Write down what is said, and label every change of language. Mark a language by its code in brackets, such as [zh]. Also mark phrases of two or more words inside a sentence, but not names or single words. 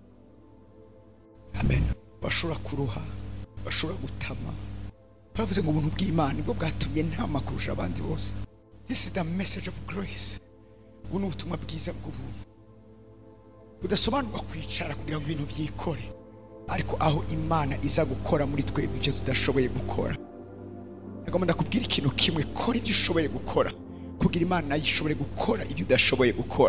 [rw] amen bashobora kuruha bashobora gutama bavuze ngo ubuntu bw'Imana nibwo bwatumye ntama kurusha abandi bose [en] this is the message of grace [rw] buno ubutumwa bwiza bw'ubuntu budasobanurwa kwicara kugira ngo ibintu byikore ariko aho Imana iza gukora muri twebwe ibyo tudashoboye gukora nagomba ndakubwira ikintu kimwe kora ibyo ushoboye gukora kugira Imana nayo ishobore gukora ibyo udashoboye gukora.